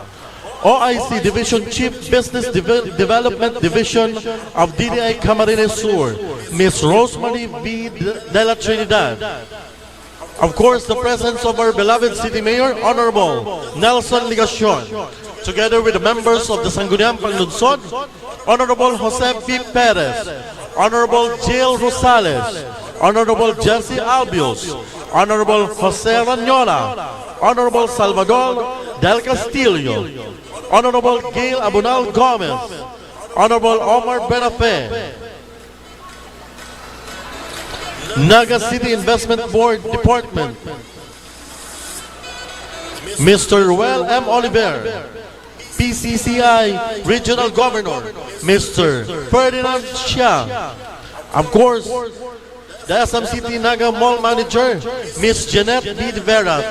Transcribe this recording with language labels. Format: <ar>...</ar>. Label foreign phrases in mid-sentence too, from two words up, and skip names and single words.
<en>OIC Division Chief Business Development Division of DDI Camarines Sur, Ms. Rosemary B. de la Trinidad. Of course, the presence of our beloved City Mayor, Honorable Nelson Ligacion, together with the members of the Sangguniang Panglunsod, Honorable Jose P. Perez, Honorable Jill Rosales, Honorable Jesse Albios, Honorable Jose Ranyola, Honorable Salvador Del Castillo, Honorable Gail Abunal Gomez, Honorable Omar Benafe, Naga City Investment Board Department, Mr. Ruel M. Oliver, PCCI Regional Governor, Mr. Ferdinand Chia, of course, the SM City Naga Mall Manager, Ms. Jeanette B. Vera.</en>